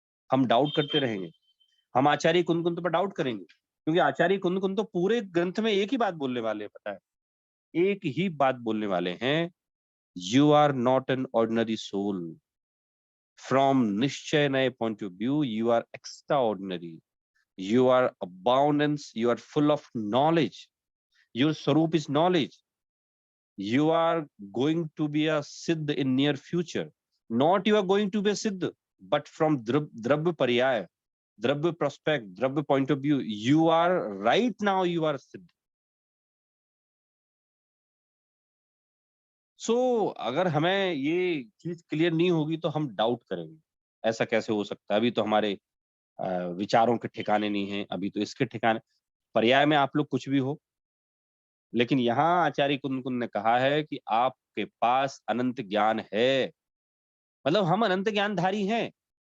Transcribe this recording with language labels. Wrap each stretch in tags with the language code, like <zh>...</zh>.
<hi>हम डाउट करते रहेंगे। हम आचार्य कुंद पर डाउट करेंगे, क्योंकि आचार्य कुंद तो पूरे ग्रंथ में एक ही बात बोलने वाले हैं, पता है, एक ही बात बोलने वाले हैं,</hi> <en>You are not an ordinary soul. From nishchay naya point of view you are extraordinary, you are abundance, you are full of knowledge, your swaroop is knowledge, you are going to be a siddh in near future. Not you are going to be a siddh, but from dravya paryaya, dravya prospect, dravya point of view, you are right now you are a siddh.</en> <hi>So अगर हमें ये चीज clear नहीं होगी तो हम doubt करेंगे, ऐसा कैसे हो सकता है, अभी तो हमारे विचारों के ठिकाने नहीं है, अभी तो इसके ठिकाने, पर्याय में आप लोग कुछ भी हो, लेकिन यहाँ आचार्य कुंद ने कहा है कि आपके पास अनंत ज्ञान है, मतलब हम अनंत ज्ञानधारी हैं।</hi>